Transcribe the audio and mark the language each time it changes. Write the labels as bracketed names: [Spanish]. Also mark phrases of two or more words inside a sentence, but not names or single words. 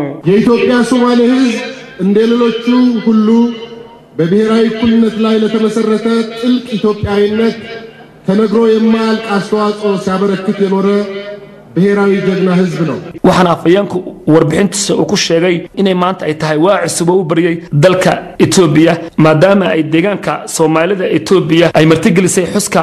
[Amharic] የኢትዮጵያ ሶማሌ ህዝብ እንደሌሎቹ ሁሉ በብሔራዊ እኩልነት ላይ ለተመሰረተ ጥልቅ ኢትዮጵያዊነት ተነግሮ የማያልቅ አስተዋጽኦ ሲያበረክት የኖረ ብሔራዊ ጀግና ህዝብ ነው [Somali] waxana afayeenku warbixintiisa uu ku sheegay inay maanta ay tahay waa cusub oo bariyay dalka Itoobiya maadaama ay deegaanka Soomaalida Itoobiya ay martigelisay xuska